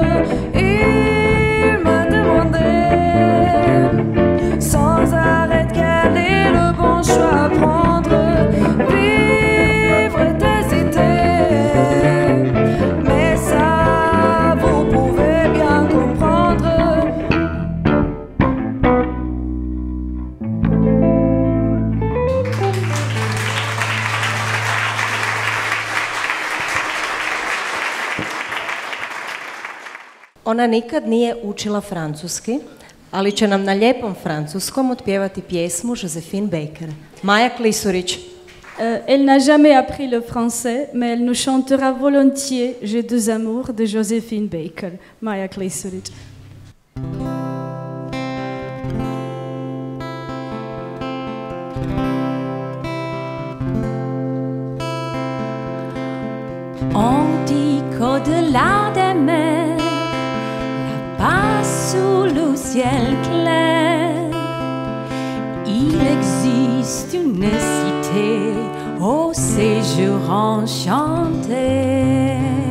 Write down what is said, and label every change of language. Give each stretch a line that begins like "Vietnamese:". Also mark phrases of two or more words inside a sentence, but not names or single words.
French: Il me demandait sans arrêt quel est le bon choix à prendre. Vivre est hésiter, mais ça vous pouvez bien comprendre.
Croatian: Ona nikad nije učila francuski, ali će nam na lijepom francuskom otpjevati pjesmu Joséphine Baker. Maja Klisurić.
French: Elle n'a jamais appris le français, mais elle nous chantera volontiers J'ai deux amours de Joséphine Baker. Maja Klisurić. On dit qu'au-delà des mers, là-bas sous le ciel clair, il existe une cité au séjour enchanté.